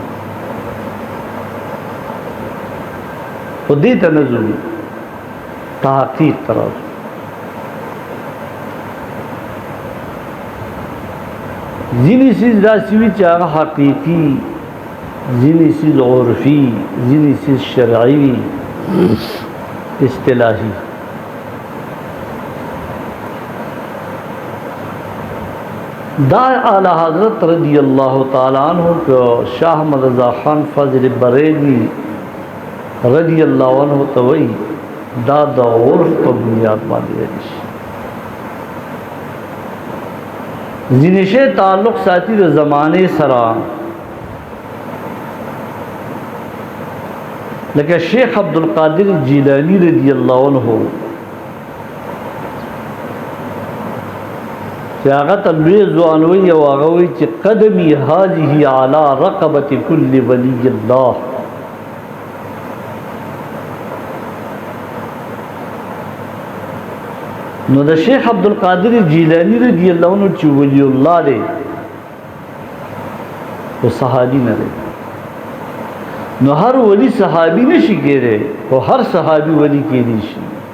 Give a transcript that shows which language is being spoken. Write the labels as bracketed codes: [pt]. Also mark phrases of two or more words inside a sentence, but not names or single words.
[ps] خو دې ته نه ځو تحقیق ته راځو ځینې څیز داسې وي چې هغه حقیقي ځینې څیز عرفي ځینې څیز شرعي اصطلاحي دا اعلی حضرت [ar] رضی اللہ تعالی عنہ [ps] کو شاہ احمد رضا خان فضل بریلوی رضی اللہ عنہ توئی دا دا عرف په بنیاد باندې شي ځینې شی تعلق ساتي د زمانه سره لکه شیخ عبدالقادر جیلانی [ar] رضی اللہ عنہ [ps] چې هغه ته لوی ځوانوي او هغه وایي چې [ar] قدمي هذه علی رقبة كل ولی الله [ps] نو د شیخ عبدالقادر جیلانی [ar] رضی الله عنه [ps] چې [ar] ولی الله [ps] دی او صحابي نه دی نو هر ولی صحابي نشي کېدی او هر صحابي ولی کېدی شي